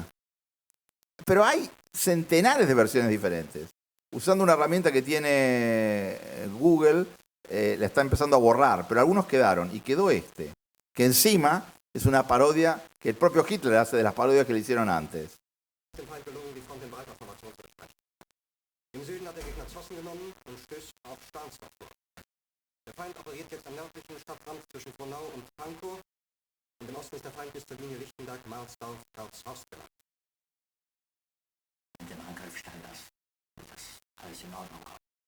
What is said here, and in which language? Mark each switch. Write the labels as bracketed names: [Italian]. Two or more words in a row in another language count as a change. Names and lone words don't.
[Spanish] Pero hay centenares de versiones diferentes. Usando una herramienta que tiene Google, la está empezando a borrar, pero algunos quedaron, y quedó que encima es una parodia que el propio Hitler hace de las parodias que le hicieron antes. [German] Im Süden hat der Gegner Zossen genommen und stößt auf Stahnsdorf vor. Der Feind operiert jetzt am nördlichen Stadtrand zwischen Frohnau und Pankow und im Osten ist der Feind bis zur Linie Lichtenberg, Marsdorf, Karlshorst gelangt. Mit dem Angriff Steiners wird das alles in Ordnung kommen.